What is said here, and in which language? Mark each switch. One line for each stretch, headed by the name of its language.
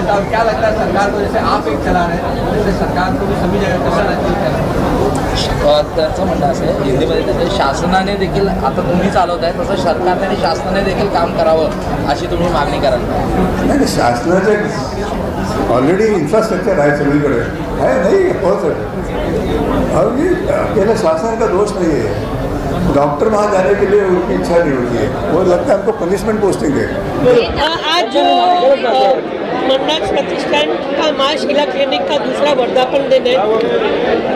Hindi: क्या लगता है सरकार को, जैसे आप एक चला रहे हैं, जैसे सरकार को भी सभी जगह कसर
Marathi: त्याचं म्हणणं असं आहे हिंदीमध्ये त्याचे शासनाने देखील आता तुम्ही चालवत आहे तसं सरकारने आणि शासनाने देखील काम करावं अशी तुम्ही मागणी कराल. नाही, शासनाचे ऑलरेडी इन्फ्रास्ट्रक्चर आहे सगळीकडे आहे, नाही हो सर.
Hindi: अभी अकेले शासन का दोष नहीं है. डॉक्टर वहाँ जाने के लिए उनकी इच्छा नहीं होती है, वो लगता है हमको पनिशमेंट पोस्टिंग है. आज जो मन्नाक्स प्रतिष्ठान का माँ शीला क्लिनिक का दूसरा वर्धापन दिन है.